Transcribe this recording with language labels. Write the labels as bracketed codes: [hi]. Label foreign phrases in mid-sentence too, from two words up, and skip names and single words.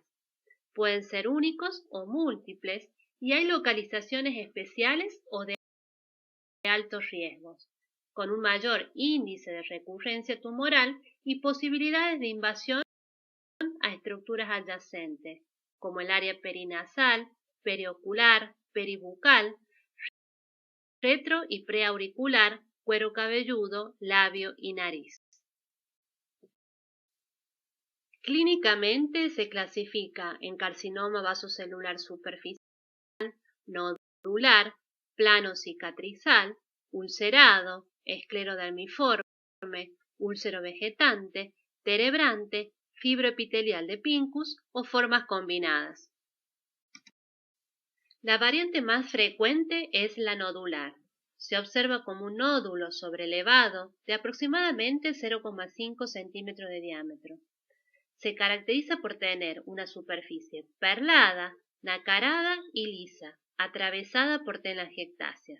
[es] Pueden ser únicos o múltiples y hay localizaciones especiales o de altos riesgos, con un mayor índice de recurrencia tumoral y posibilidades de invasión a estructuras adyacentes, como el área perinasal, periocular, peribucal, retro y preauricular, cuero cabelludo, labio y nariz. Clínicamente se clasifica en carcinoma vasocelular superficial, nodular, plano cicatrizal, ulcerado, esclerodermiforme, úlcero vegetante, terebrante, fibroepitelial de Pincus o formas combinadas. La variante más frecuente es la nodular. Se observa como un nódulo sobrelevado de aproximadamente 0,5 centímetros de diámetro. Se caracteriza por tener una superficie perlada, nacarada y lisa, atravesada por telangiectasias.